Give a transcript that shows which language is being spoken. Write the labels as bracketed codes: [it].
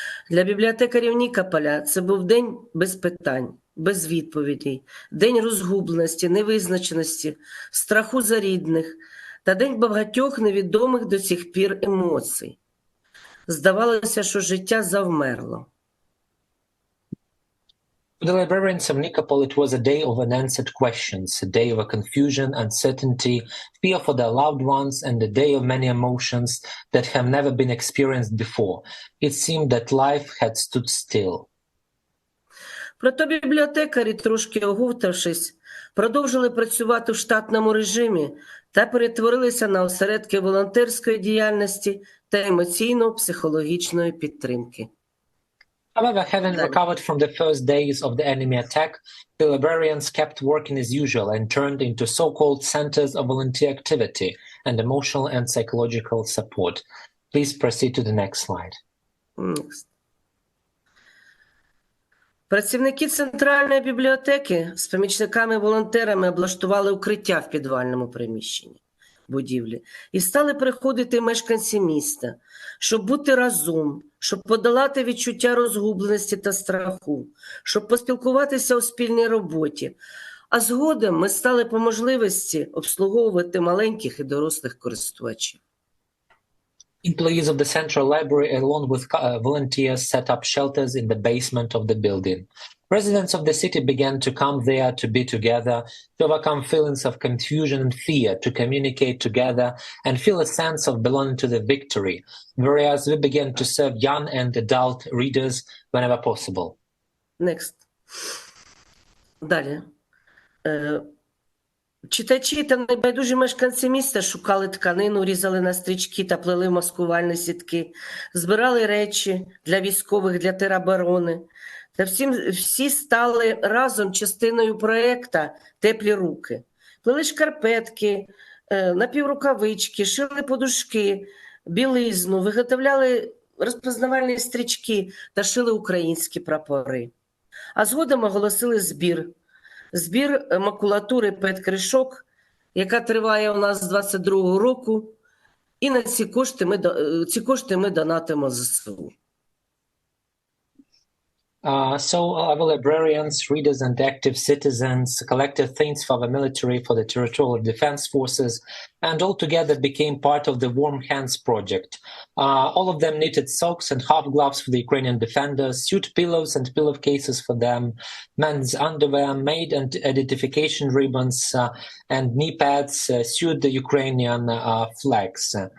[uk] Для бібліотекарів Нікополя це був день без питань, без відповідей, день розгубленості, невизначеності, страху за рідних та день багатьох невідомих до сих пір емоцій. Здавалося, що життя завмерло. [en] For the librarians of Nikopol, it was a day of unanswered questions, a day of confusion, uncertainty, fear for their loved ones, and a day of many emotions that have never been experienced before. It seemed that life had stood still. [uk] Проте бібліотекарі, трошки оговтавшись, продовжили працювати в штатному режимі та перетворилися на осередки волонтерської діяльності та емоційно-психологічної підтримки. [en] However, having recovered from the first days of the enemy attack, the librarians kept working as usual and turned into so-called centers of volunteer activity and emotional and psychological support. Please proceed to the next slide. Next. [uk] Працівники Центральної бібліотеки з помічниками-волонтерами облаштували укриття в підвальному приміщенні будівлі і стали приходити мешканці міста, щоб бути разом, щоб подолати відчуття розгубленості та страху, щоб поспілкуватися у спільній роботі. А згодом ми стали по можливості обслуговувати маленьких і дорослих користувачів. [en] Employees of the Central Library, along with volunteers, set up shelters in the basement of the building. Residents of the city began to come there to be together, to overcome feelings of confusion and fear, to communicate together and feel a sense of belonging to the victory, whereas we began to serve young and adult readers whenever possible. Next. [uk] Далі. Читачі та небайдужі мешканці міста шукали тканину, різали на стрічки та плели маскувальні сітки, збирали речі для військових, для тероборони. Та всі стали разом частиною проєкту «Теплі руки». Плели шкарпетки, напіврукавички, шили подушки, білизну, виготовляли розпізнавальні стрічки та шили українські прапори. А згодом оголосили збір макулатури «Петкришок», яка триває у нас з 22-го року, і на ці кошти ми донатимо ЗСУ. [en] So our librarians, readers, and active citizens collected things for the military, for the territorial defense forces, and all together became part of the Warm Hands project. All of them knitted socks and half gloves for the Ukrainian defenders, sewed pillows and pillowcases for them, men's underwear, made and identification ribbons, and knee pads, sewed the Ukrainian flags.